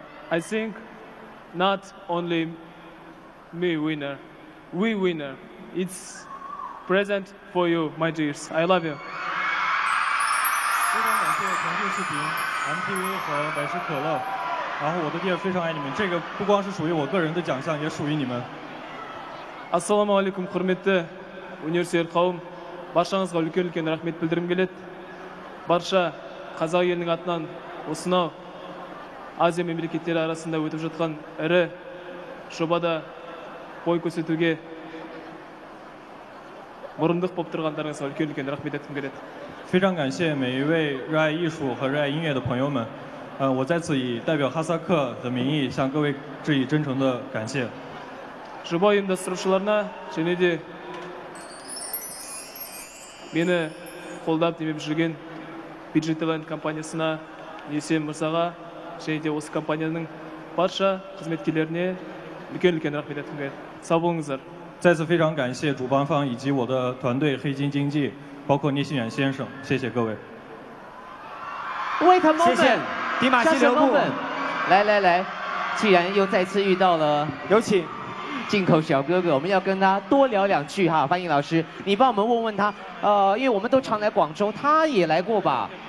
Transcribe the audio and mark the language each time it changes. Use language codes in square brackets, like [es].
[en] I think not only me winner, we winner. It's present for you, my dears. I love you. [zh] 非常感谢腾讯视频、MTV 和百事可乐。然后我的爹非常爱你们，这个不光是属于我个人的奖项，也属于你们。 [kk] Assalamu alaikum, құрметті университет қауым. Баршаңызға үлкен рахмет білдіргім келеді. Барша қазақ елінің атынан осынау Азия мемлекеттері арасында өтіп жатқан ірі жобада бой көрсетуге мұрындық болып тұрғандарыңызға үлкен рахмет айтқым келеді. [zh] 非常感谢每一位热爱艺术和热爱音乐的朋友们。我在此以代表哈萨克的名义向各位致以真诚的感谢。 [kk] жоба ұйымдастырушыларына және де мені қолдап демеп жүрген бюджеттелайн компаниясына, Есен мырзаға және де осы компанияның барша қызметкерлеріне үлкен рахмет айтқым келеді. Сау болыңыздар. [zh] 再次非常感谢主办方以及我的团队黑金经济，包括聂新远先生，谢谢各位。 [en] Wait a moment， [zh] 谢谢迪玛希留步。来，既然又再次遇到了，有请进口小哥哥，我们要跟他多聊两句哈。范颖老师，你帮我们问问他，因为我们都常来广州，他也来过吧？